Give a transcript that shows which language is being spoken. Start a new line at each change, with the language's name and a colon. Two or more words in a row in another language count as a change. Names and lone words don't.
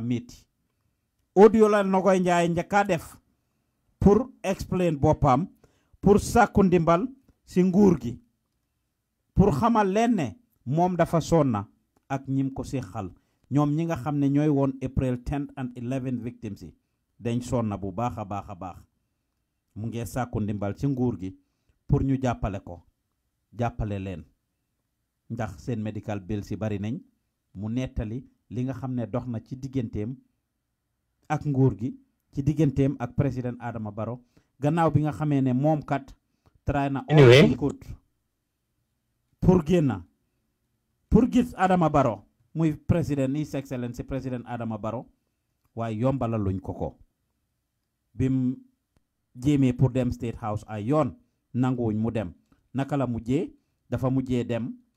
Wolof: métti audio la Nogoye Njies njëkka def pour explain boppam pour sàkku ndimbal si nguur gi pour xamal leen ne moom dafa sonna ak ñim ko séqal ñoom ñi nga xam ne ñooy woon
English: April 10 and 11 victims
Wolof: yi dañ sonna bu baax a baax mu ngi sàkku ndimbal ci nguur gi pour ñu jàppale leen ndax seen
English: medical bill
Wolof: si bari nañ mu nettali li nga xam ne dox na ci digganteem ak nguur gi ci digganteem ak président Adama Barrow gannaaw bi nga xamee ne moom kat try na all pour génna pour gis Adama Barrow muy président
English: His Excellency
Wolof: président Adama Barrow waaye yombala luñ ko bim jéemee pour dem State House ay yoon nanguwuñ mu dem naka la mujjee dafa mujjee dem